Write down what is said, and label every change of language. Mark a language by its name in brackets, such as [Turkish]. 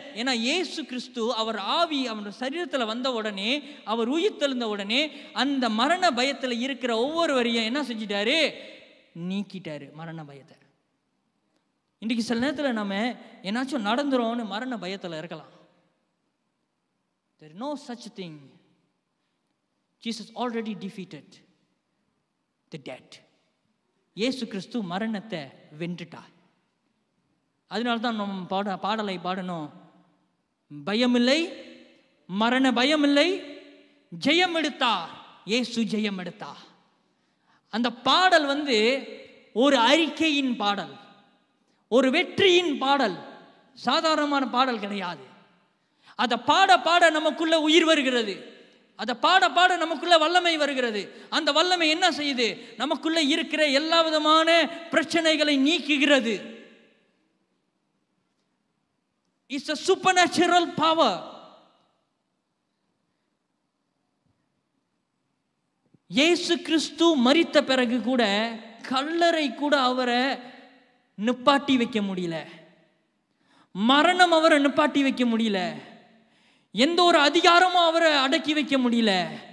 [Tamil] ஏன்னா இயேசு கிறிஸ்து அவர் ஆவி அவர் சரீரத்தில் வந்த உடனே, அவர் உயிர்த்தெழுந்த உடனே அந்த மரண பயத்தில் இருக்கிற ஒவ்வொருவரையும் என்ன செஞ்சிட்டாரு? நீக்கிட்டாரு மரண பயத்தை. இன்றைக்கு சில நேரத்தில் நம்ம என்னாச்சும் நடந்துரும்னு மரண பயத்தில் இருக்கலாம். [English] There is no such thing. Jesus already defeated the death. [Tamil] இயேசு கிறிஸ்து மரணத்தை வென்றுட்டார். அதனால தான் நம்ம பாடலை பாடணும். பயமில்லை, மரண பயமில்லை, ஜெயம் எடுத்தார், இயேசு ஜெயம் எடுத்தார். அந்த பாடல் ஒரு அறிக்கையின் பாடல், ஒரு வெற்றியின் பாடல், சாதாரணமான பாடல் கிடையாது. அதை பாட பாட நமக்குள்ள உயிர் வருகிறது. அதை பாட பாட நமக்குள்ள வல்லமை வருகிறது. அந்த வல்லமை என்ன செய்யுது? நமக்குள்ள இருக்கிற எல்லா விதமான பிரச்சனைகளை நீக்குகிறது. [English] It's a supernatural power. [Tamil] இயேசு கிறிஸ்து மரித்த பிறகு கூட கல்லறை கூட அவரை நிப்பாட்டி வைக்க முடியல. மரணம் அவரை நிப்பாட்டி வைக்க முடியல. எந்த ஒரு அதிகாரமும் அவரை அடக்கி வைக்க முடியல.